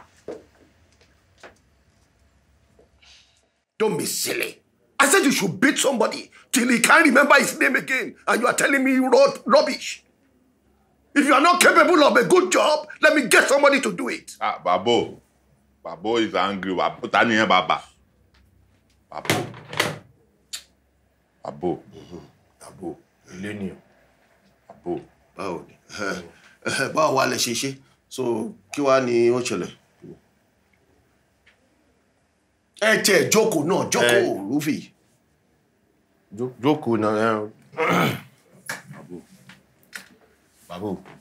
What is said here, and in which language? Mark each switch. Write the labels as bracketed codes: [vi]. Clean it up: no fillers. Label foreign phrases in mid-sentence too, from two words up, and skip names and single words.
[en] Don't be silly. I said you should beat somebody till he can't remember his name again, and you are telling me you wrote rubbish. If you are not capable of a good job, let me get somebody to do it. Babo. Babo is angry. Babo, Tani Baba. Babo. Babo. Babo. Millennium. Babo. [yo] Báwo ni? Báwo wá lẹ ṣe ṣe? So, kí wá ni ó ṣẹlẹ̀? Ẹ tiẹ̀ jókòó náà, jókòó, Rufy. Jókòó náà. Babu.